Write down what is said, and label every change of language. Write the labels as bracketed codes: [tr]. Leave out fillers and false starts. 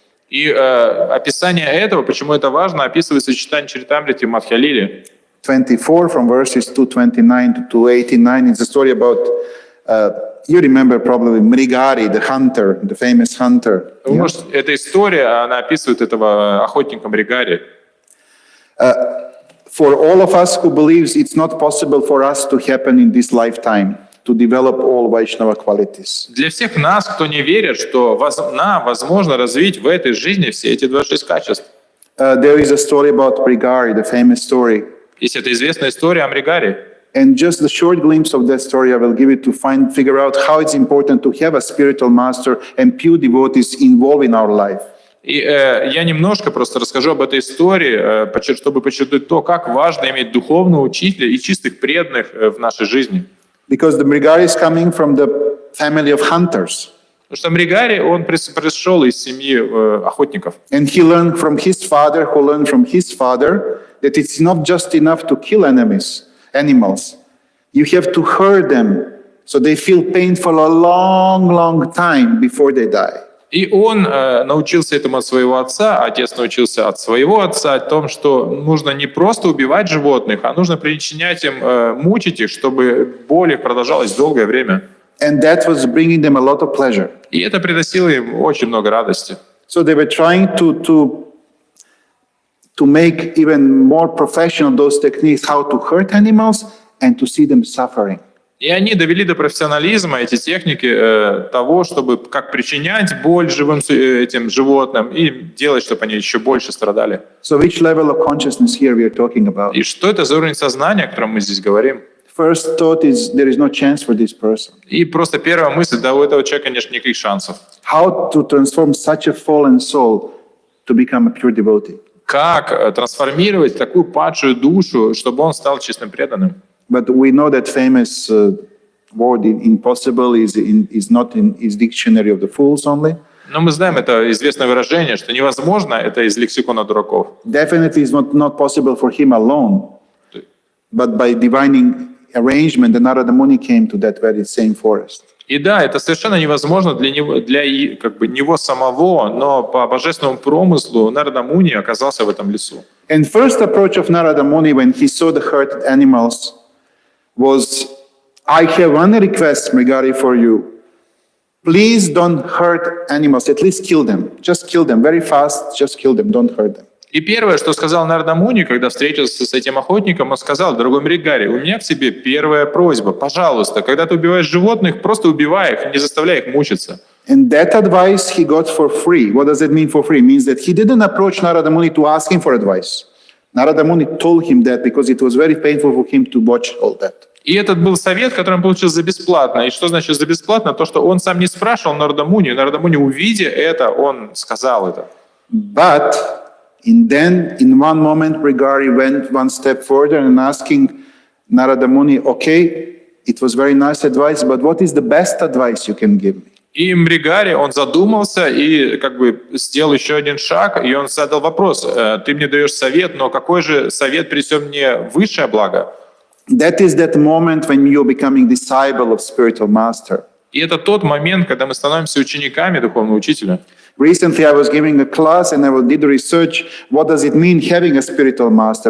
[ru] И описание этого, почему это важно, описывается в Чайтанья Чаритамрите Мадхья Лиле. [en] 24 from verses 229 to 289. It's a story about, you remember probably Mrigari, the hunter, the famous hunter. [ru] Может, эта история, она описывает этого охотника Мригари. [en] For all of us who believes it's not possible for us to happen in this lifetime, to develop all Vaishnava qualities. [ru] Для всех нас, кто не верит, что нам возможно развить в этой жизни все эти 26 качеств. [en] There is a story about Mrigari, the famous story. [ru] Есть эта известная история о Мригаре. [en] And just the short glimpse of that story, I will give it to figure out how it's important to have a spiritual master and pure devotees involved in our life. [ru] И я немножко просто расскажу об этой истории, чтобы подчеркнуть то, как важно иметь духовного учителя и чистых преданных в нашей жизни. [en] Because the Mrigari is coming from the family of hunters. [ru] Потому что Мригари, он пришел из семьи охотников. [en] And he learned from his father, who learned from his father, that it's not just enough to kill animals. You have to hurt them, so they feel pain for a long, long time before they die. [ru] И он научился этому от своего отца, отец научился от своего отца, о том, что нужно не просто убивать животных, а нужно причинять им, мучить их, чтобы боль их продолжалась долгое время. [en] And that was bringing them a lot of pleasure. [ru] И это приносило им очень много радости. [en] So they were trying to make even more professional those techniques, how to hurt animals and to see them suffering. [ru] И они довели до профессионализма эти техники того, чтобы как причинять боль этим животным и делать, чтобы они еще больше страдали. [en] So which level of consciousness here we are talking about? [ru] И что это за уровень сознания, о котором мы здесь говорим? [en] First thought is there is no chance for this person. [ru] И просто первая мысль, да, у этого человека нет никаких шансов. [en] How to transform such a fallen soul to become a pure devotee? [ru] Как трансформировать такую падшую душу, чтобы он стал честным преданным? [en] But we know that famous word impossible is not in his dictionary of the fools only. [ru] Но мы знаем это известное выражение, что невозможно, это из лексикона дураков. [en] Definitely is not possible for him alone. But by divine arrangement, the Narada Muni came to that very same forest. [ru] И да, это совершенно невозможно для него самого, но по божественному промыслу Нарада Муни оказался в этом лесу. [en] And first approach of Narada Muni when he saw the hurted animals was, I have one request, Mrigari, for you. Please don't hurt animals, at least kill them. Just kill them very fast, just kill them, don't hurt them. [ru] И первое, что сказал Нарада Муни, когда встретился с этим охотником, он сказал: дорогой Мригари, у меня к тебе первая просьба. Пожалуйста, когда ты убиваешь животных, просто убивай их, не заставляй их мучиться. [en] And that advice he got for free. What does it mean for free? It means that he didn't approach Narada Muni to ask him for advice. Narada Muni told him that because it was very painful for him to watch all that. [ru] И этот был совет, который он получил за бесплатно. И что значит за бесплатно? То, что он сам не спрашивал Нарада Муни. Нарада Муни, увидя это, он сказал это. [en] But in one moment, Mrigari went one step further and asking Narada Muni, okay, it was very nice advice, but what is the best advice you can give me? [ru] И Мригари, он задумался и сделал еще один шаг, и он задал вопрос: ты мне даешь совет, но какой же совет принесет мне высшее благо? [en] That is that moment when you're becoming disciple of spiritual master. [ru] И это тот момент, когда мы становимся учениками духовного учителя. [en] Recently, I was giving a class and I did research. What does it mean having a spiritual master?